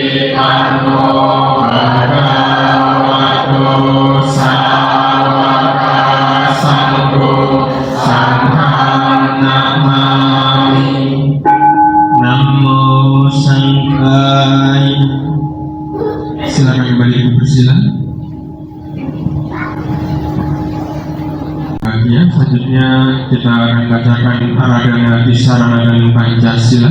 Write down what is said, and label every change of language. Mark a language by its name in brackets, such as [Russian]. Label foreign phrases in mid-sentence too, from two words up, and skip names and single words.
[Pali] Mano Bhagavato Sawaka Sangho Sangham Namami. Namo Sanghai. [Indonesian] Silakan kembali bersila. Ya, selanjutnya kita akan bacakan Aradhana Tisarana dan Pancasila.